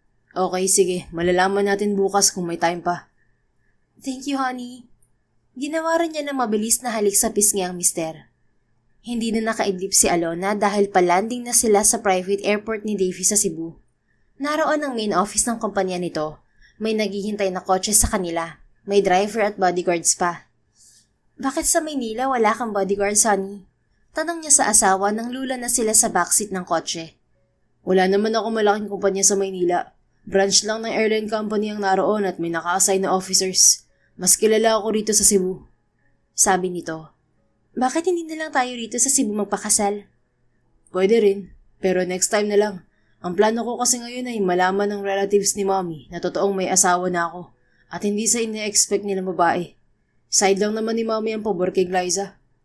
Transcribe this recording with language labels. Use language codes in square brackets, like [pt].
[tl] Okay, sige. Malalaman natin bukas kung may time pa. [en] Thank you, honey. [tl] Ginawa rin niya ng mabilis na halik sa pisngi ang mister. Hindi na nakaidlip si Alona dahil palanding na sila sa private airport ni Davy sa Cebu. Naroon ang main office ng kumpanya nito. May naghihintay na kotse sa kanila. May driver at bodyguards pa. Bakit sa Maynila wala kang bodyguard, honey? Tanong niya sa asawa nang lula na sila sa backseat ng kotse. Wala naman ako malaking kumpanya sa Maynila. Branch lang ng airline company ang naroon at may naka-assign na officers. Mas kilala ako rito sa Cebu. Sabi nito. Bakit hindi na lang tayo rito sa Cebu magpakasal? Pwede rin, pero next time na lang. Ang plano ko kasi ngayon ay malaman ng relatives ni Mommy na totoong may asawa na ako at hindi sa ina-expect nilang babae. Side lang naman ni Mommy ang pabor kay Glyza.